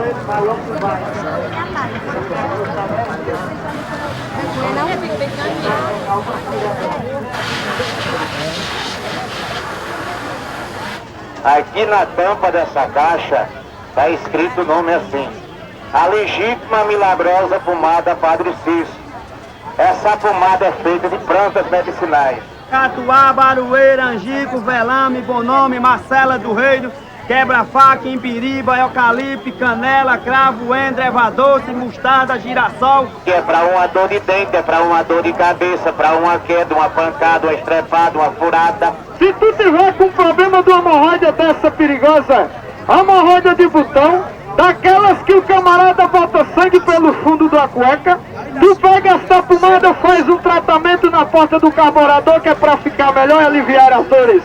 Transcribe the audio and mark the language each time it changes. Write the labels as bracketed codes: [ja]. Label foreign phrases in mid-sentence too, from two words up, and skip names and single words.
[pt] Aqui na tampa dessa caixa está escrito o nome assim: a legítima milagrosa pomada Padre Cício. Essa pomada é feita de plantas medicinais. Catuá, baroeira, angico, velame, bonome, marcela do reino, quebra-faca, impiriba, eucalipto, canela, cravo, endre, erva doce, mostarda, girassol. Que é para uma dor de dente, é para uma dor de cabeça, para uma queda, uma pancada, uma estrepada, uma furada. Se tu tiver com problema de hemorroida dessa perigosa, hemorroida de botão, daquelas que o camarada bota sangue pelo fundo da cueca, tu pega essa pomada, faz um tratamento na porta do carburador, que é pra ficar melhor e aliviar as dores.